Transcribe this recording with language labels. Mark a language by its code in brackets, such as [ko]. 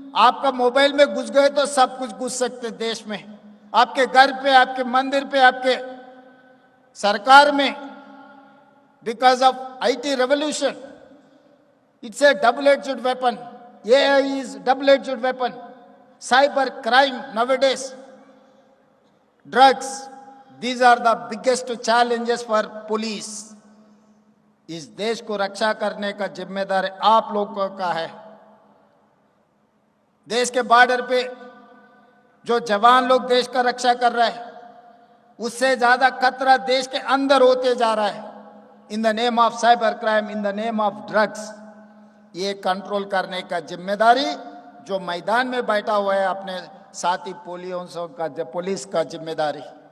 [hi] आपका मोबाइल में घुस गए तो सब कुछ घुस सकते देश में, आपके घर पे, आपके मंदिर पे, आपके सरकार में। [en] Because of IT revolution, it's a double edged weapon. AI is double edged weapon. Cyber crime nowadays, drugs, these are the biggest challenges for police। [hi] इस देश को रक्षा करने का जिम्मेदार आप लोगों का है। देश के बॉर्डर पे जो जवान लोग देश का रक्षा कर रहे हैं, उससे ज्यादा खतरा देश के अंदर होते जा रहा है। [en] in the name of cyber crime, in the name of drugs, [hi] ये कंट्रोल करने का जिम्मेदारी जो मैदान में बैठा हुआ है अपने साथी पुलिस का जिम्मेदारी।